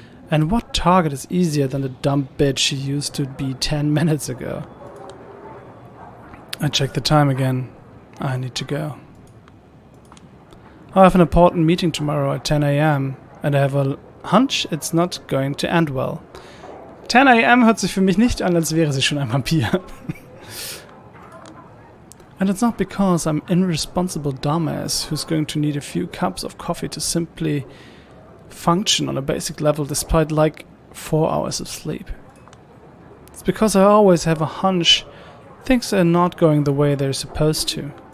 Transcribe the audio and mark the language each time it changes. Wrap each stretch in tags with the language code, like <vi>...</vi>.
<en>And what target is easier than the dumb bitch she used to be 10 minutes ago? I check the time again. I need to go. I have an important meeting tomorrow at 10 a.m. and I have a hunch it's not going to end well. 10 a.m.</en> <de>hört sich für mich nicht an, als wäre sie schon ein Vampir.</de> <en>And it's not because I'm an irresponsible dumbass who's going to need a few cups of coffee to simply function on a basic level despite like 4 hours of sleep. It's because I always have a hunch things are not going the way they're supposed to.</en>